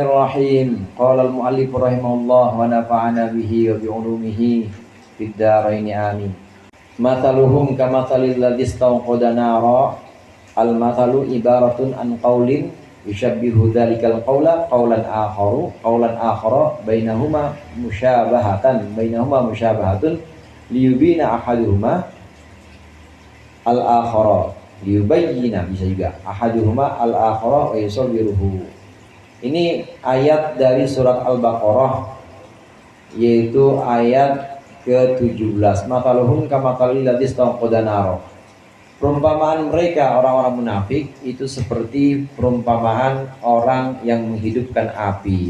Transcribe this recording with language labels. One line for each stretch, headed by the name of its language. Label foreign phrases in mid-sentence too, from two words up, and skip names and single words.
Arabic: بسم الله الرحمن الرحيم. قال المؤلف رحمه الله ونفعنا به وبعلومه في الدارين آمين. مثلهم كمثل الذي استوقد نارا. المثل عبارة عن قول يشبه ذلك القول قولا آخر بينهما مشابهة ليبين أحدهما الآخر ليبين,
Indonesian: bisa juga
Arabic: أحدهما الآخر ويصوره.
Indonesian: Ini ayat dari surat Al-Baqarah, yaitu ayat ke-17.
Arabic: مثلهم كمثل الذي استوقد نارا.
Indonesian: Perumpamaan mereka orang-orang munafik itu seperti perumpamaan orang yang menghidupkan api.